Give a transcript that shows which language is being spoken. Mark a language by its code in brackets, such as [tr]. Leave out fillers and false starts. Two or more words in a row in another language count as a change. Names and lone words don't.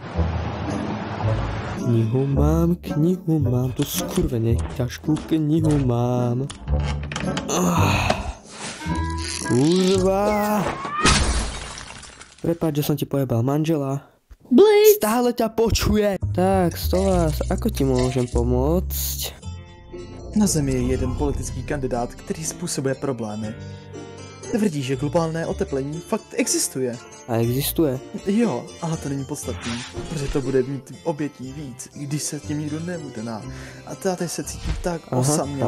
[sk] Knihu mám, tú skurvene ťažkú knihu mám. Kurva. Prepáč, že som ti pojebal manžela. Blitz! Stále ťa počuje. Tak, Stolas, ako ti môžem pomôcť? [cs] Na Zemi je jeden politický kandidát, který způsobuje problémy. Tvrdí, že globálné oteplení fakt existuje. A existuje? Jo, ale to není podstatný, protože to bude mít obětí víc, když se tím nikdo nebude na. A tady se cítím tak osamělá.